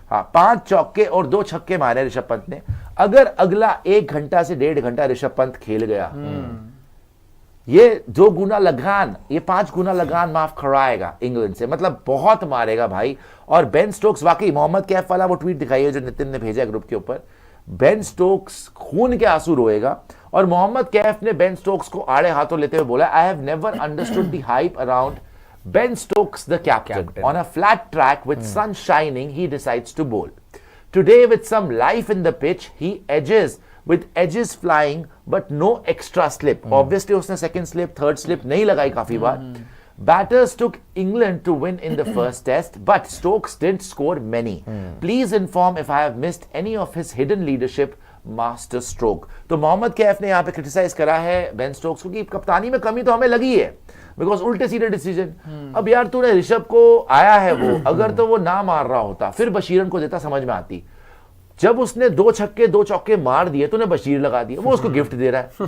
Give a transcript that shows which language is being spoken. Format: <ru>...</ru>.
<hi>हाँ, 5 चौके और 2 छक्के मारे ऋषभ पंत ने। अगर अगला 1 घंटा से 1.5 घंटा ऋषभ पंत खेल गया, ये 2 गुना लगान, ये 5 गुना लगान माफ कराएगा इंग्लैंड से, मतलब बहुत मारेगा भाई। और बेन स्टोक्स, वाकई मोहम्मद कैफ वाला वो ट्वीट दिखाई है जो नितिन ने भेजा ग्रुप के ऊपर, बेन स्टोक्स खून के आंसू रोएगा। और मोहम्मद कैफ ने बेन स्टोक्स को आड़े हाथों लेते हुए बोला,</hi> <en>I have never understood the hype around Ben Stokes, the captain. On a flat track with sun shining, he decides to bowl. Today, with some life in the pitch, he edges with edges flying, but no extra slip.</en> <hi>Obviously, उसने second slip, third slip नहीं लगाई काफी बार.</hi> <en>Batters took England to win in the first test, but Stokes didn't score many. Please inform if I have missed any of his hidden leadership master stroke.</en> <hi>तो मोहम्मद कैफ ने यहाँ पे criticise करा है Ben Stokes को कि कप्तानी में कमी तो हमें लगी है, बिकॉज उल्टे सीधे डिसीजन। अब यार तूने ऋषभ को आया है वो, अगर तो वो ना मार रहा होता फिर बशीरन को देता, समझ में आती। जब उसने 2 छक्के 2 चौके मार दिए, तूने बशीर लगा दिया, वो उसको गिफ्ट दे रहा है।</hi>